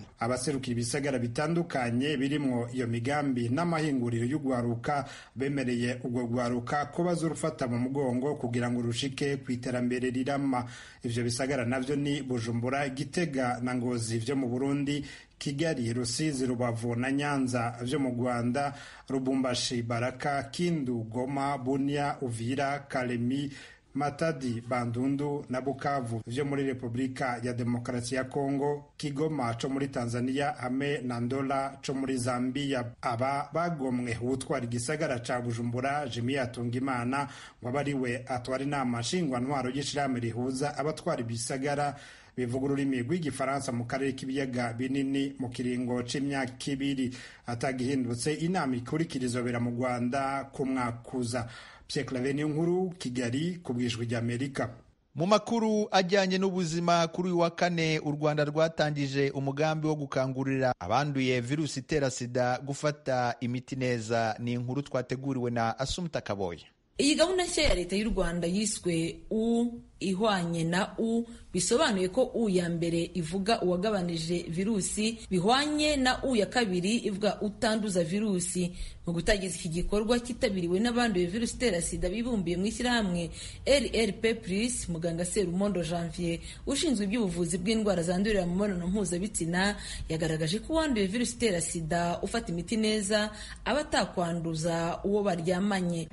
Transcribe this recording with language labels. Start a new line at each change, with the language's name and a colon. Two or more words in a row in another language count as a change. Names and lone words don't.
Rundi: Abaserukira ibisagara bitandukanye birimwo iyo migambi n'amahinguriro y'ugwaruka bemereye ubwo gwaruka ko bazurufata mu mugongo kugira ngo rushike ku iterambere rirama. Ivyo bisagara navyo ni Bujumbura, Gitega na Ngozi vyo mu Burundi, Kigali, Rusizi, Rubavu na Nyanza vyo mu Rwanda, Lubumbashi, Baraka, Kindu, Goma, Bunia, Uvira, Kalemi, Matadi, Bandundu na Bukavu vyo muri Repubulika ya Demokarasi ya Kongo, Kigoma co muri Tanzania hamwe na Ndola co muri Zambia. Aba bagomwe ubutwara igisagara ca Bujumbura Jimmy Atungimana wabariwe atwara inama nshingwantwaro y'ishirahamwe rihuza abatwara ibisagara bivuga ururimi rw'igifaransa mu karere k'ibiyaga binini mu kiringo c'imyaka 2. Atagihindutse inama ikurikira izobera mu Rwanda ku mwakuza. Pierre Claver Niyonkuru, Kigali, ku bw'Ijwi ry'Amerika.
Kinyarwanda: Mu makuru ajyanye n'ubuzima kuri uyu wa kane, u Rwanda rwatangije umugambi wo gukangurira abanduye virusi itera sida gufata imiti neza. Ni inkuru twateguriwe na Asumta Kaboye. Iyi gahunda nshya ya leta y'u Rwanda yiswe ihwanye na U, bisobanuye ko U ya mbere ivuga uwagabanije virusi, bihwanye na U ya kabiri ivuga utanduza virusi. Mu gutangiza iki gikorwa cyitabiriwe n'abanduye virusi itera sida bibumbiye mu ishyirahamwe RRP+, muganga Serumondo Janvier ushinzwe iby'ubuvuzi bw'indwara zandurira mu mibonano mpuzabitsina yagaragaje ko uwanduye virusi itera sida ufata imiti neza aba atakwanduza uwo baryamanye.